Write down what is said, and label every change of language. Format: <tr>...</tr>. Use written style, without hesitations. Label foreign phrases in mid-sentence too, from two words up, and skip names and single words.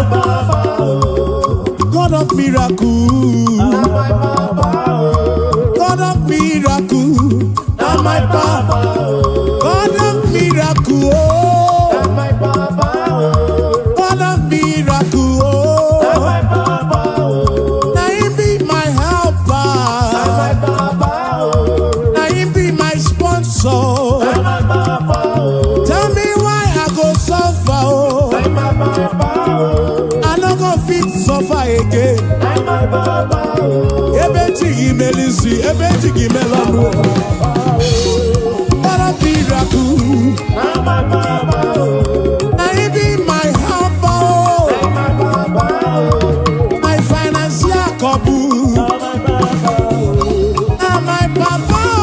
<pcm>God of miracle, God of miracle, now my Papa, God of miracle, God of miracle, now you be my helper. So tell me why I go suffer, oh. I no go fit suffer again.</pcm> <ig>Ebe chigi melisi, ebe chigi melonu.</ig> <pcm>What a miracle! Now you be my helper, oh. My financial couple. Now my Papa.</pcm>